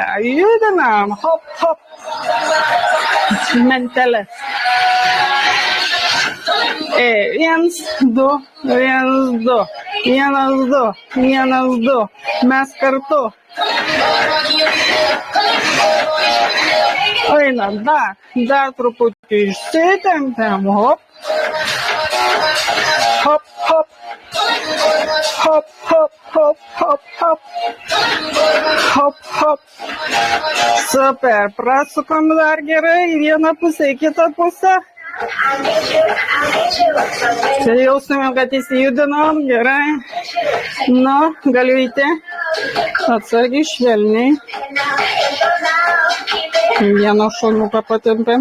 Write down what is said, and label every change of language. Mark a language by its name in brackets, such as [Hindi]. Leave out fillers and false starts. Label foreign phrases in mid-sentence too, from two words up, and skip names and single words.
[Lithuanian] Judinam. Hop, hop. Mentelės. 1, 2, 1, 2. 1, 2. 1, 2. Mes kartu. Einam, dar truputį išsitempiam, hop. Hop, hop. Hop, hop, hop, hop, hop. Hop, hop. Super, prasukam dar gerai į vieną pusę, į kitą pusę. Čia jausime, kad įsijudinom, gerai. Nu, galiu įti. Atsargiai, švelniai. Vieną šonuką patempiam.